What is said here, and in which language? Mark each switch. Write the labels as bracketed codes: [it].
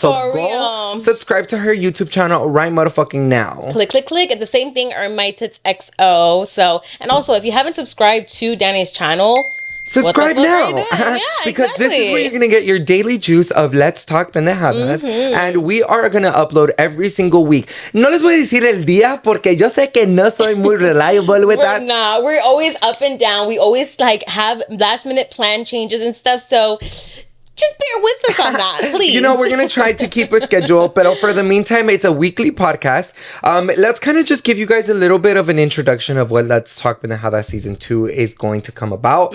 [en] So go subscribe to her YouTube channel right motherfucking now. Click. It's the same thing, My Tits XO. So, and also, if you haven't subscribed to Danny's channel, subscribe now. Yeah, because exactly. This is where you're going to get your daily juice of Let's Talk Pendejadas. And we are going to upload every single week. [es] No les voy a decir el día porque yo sé que no soy muy [en] reliable with that. We're always up and down. We always have last minute plan changes and stuff. So just bear with us on that, please. We're going to try to keep a schedule, but for the meantime, it's a weekly podcast. Let's kind of just give you guys a little bit of an introduction of what Let's Talk Pendejadas Season 2 is going to come about.